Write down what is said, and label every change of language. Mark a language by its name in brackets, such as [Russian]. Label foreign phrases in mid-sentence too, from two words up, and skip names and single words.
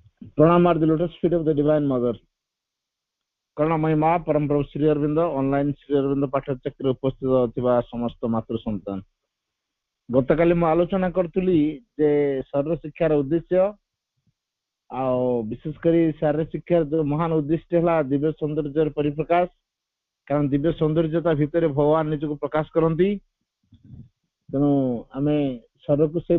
[English] Pranam are the lotus feet of the Divine Mother. [Odia] Karunamai Ma Param Prabhu Sri Aurobindo online Sri Aurobindo ପାଠଚକ୍ରରେ ଉପସ୍ଥିତ ଥିବା ସମସ୍ତ ମାତୃ ସନ୍ତାନ ଗତକାଲି ମୁଁ ଆଲୋଚନା କରୁଥିଲି ଯେ ଶରୀର ଶିକ୍ଷାର ଉଦ୍ଦେଶ୍ୟ ଆଉ ବିଶେଷ କରି ଶାରୀରିକ ଶିକ୍ଷାର ଯୋଉ ମହାନ ଉଦ୍ଦେଶ୍ୟ ହେଲା ଦିବ୍ୟ ସୌନ୍ଦର୍ଯ୍ୟର ପରିପ୍ରକାଶ କାରଣ ଦିବ୍ୟ ସୌନ୍ଦର୍ଯ୍ୟତା ଭିତରେ ଭଗବାନ ନିଜକୁ ପ୍ରକାଶ କରନ୍ତି ତେଣୁ ଆମେ ଶରୀରକୁ ସେଇ